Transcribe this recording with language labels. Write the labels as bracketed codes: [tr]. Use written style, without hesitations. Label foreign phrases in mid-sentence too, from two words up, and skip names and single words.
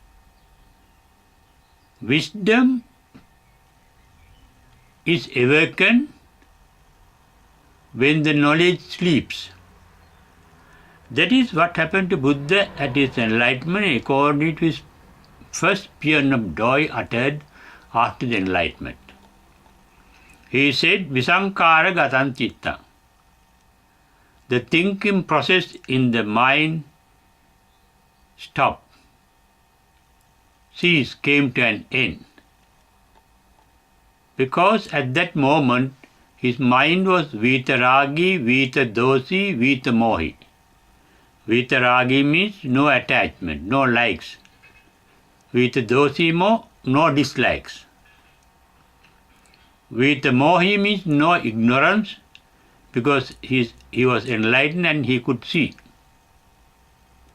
[en] Wisdom is awakened when the knowledge sleeps. That is what happened to Buddha at his enlightenment according to his first paean of joy uttered after the enlightenment. He said, [pi] Visankara gatan citta. [en] The thinking process in the mind stopped, ceased, came to an end. Because at that moment his mind was [pi] vitaragi, vitadosi, vitamohi. [en] Vitaragi means no attachment, no likes. Vitadosimo, no dislikes. Vitamohi means no ignorance, because he was enlightened and he could see.